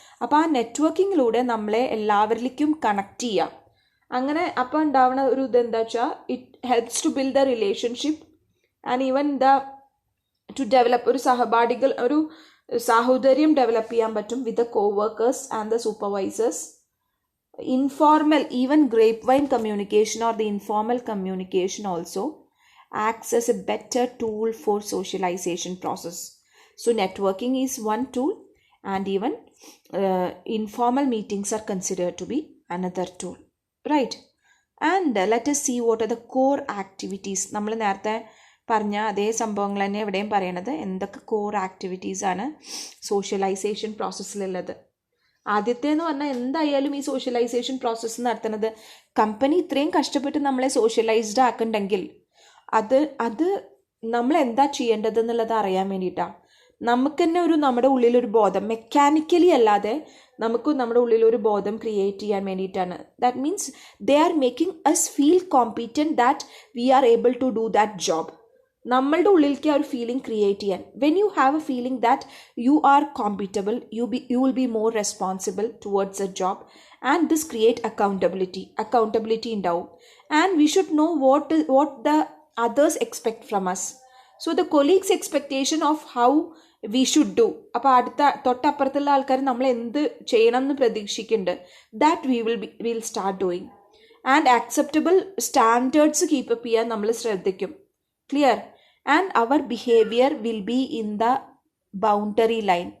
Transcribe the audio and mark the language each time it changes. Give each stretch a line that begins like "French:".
Malayalam: അപ്പോൾ ആ നെറ്റ്വർക്കിങ്ങിലൂടെ നമ്മളെ എല്ലാവരിലേക്കും കണക്ട് ചെയ്യാം. അങ്ങനെ അപ്പോൾ ഉണ്ടാവുന്ന ഒരു ഇതെന്താ വെച്ചാൽ
English: it helps to build the relationship and even to develop
Malayalam: ഒരു സാഹോദര്യം ഡെവലപ്പ് ചെയ്യാൻ പറ്റും
English: With the coworkers and the supervisors. Informal, even grapevine communication or the informal communication also acts as a better tool for socialization process. So networking is one tool and even informal meetings are considered to be another tool, right? And let us see what are the core activities.
Malayalam: നമ്മൾ നേരത്തെ പറഞ്ഞ അതേ സംഭവങ്ങൾ തന്നെ എവിടെയും പറയണത്. എന്തൊക്കെ core activities ആണ് സോഷ്യലൈസേഷൻ പ്രോസസ്സിലുള്ളത്. ആദ്യത്തേന്ന് പറഞ്ഞാൽ എന്തായാലും ഈ സോഷ്യലൈസേഷൻ പ്രോസസ്സ് നടത്തുന്നത് കമ്പനി ഇത്രയും കഷ്ടപ്പെട്ട് നമ്മളെ സോഷ്യലൈസ്ഡ് ആക്കണ്ടെങ്കിൽ അത് നമ്മൾ എന്താ ചെയ്യേണ്ടത് എന്നുള്ളത് അറിയാൻ വേണ്ടിയിട്ടാണ്. നമുക്ക് തന്നെ നമ്മുടെ ഉള്ളിലൊരു ബോധം, മെക്കാനിക്കലി അല്ലാതെ നമുക്ക് നമ്മുടെ ഉള്ളിലൊരു ബോധം ക്രിയേറ്റ് ചെയ്യാൻ വേണ്ടിയിട്ടാണ്.
English: That means they are making us feel competent that we are able to do that job.
Malayalam: നമ്മളുടെ ഉള്ളിലേക്ക് ആ ഒരു ഫീലിംഗ് ക്രിയേറ്റ് ചെയ്യാൻ.
English: when you have a feeling that you are compatible, you will be more responsible towards a job and this create accountability
Malayalam: ഉണ്ടാവും.
English: And we should know what the others expect from us. So the colleagues expectation of how we should do.
Malayalam: അപ്പോൾ തൊട്ടപ്പുറത്തുള്ള ആൾക്കാർ നമ്മൾ എന്ത് ചെയ്യണം എന്ന് പ്രതീക്ഷിക്കുന്നുണ്ട്.
English: That will start doing. And acceptable standards keep up
Malayalam: ചെയ്യാൻ നമ്മൾ ശ്രദ്ധിക്കും.
English: Clear? And അവർ behaviour will be in the boundary line.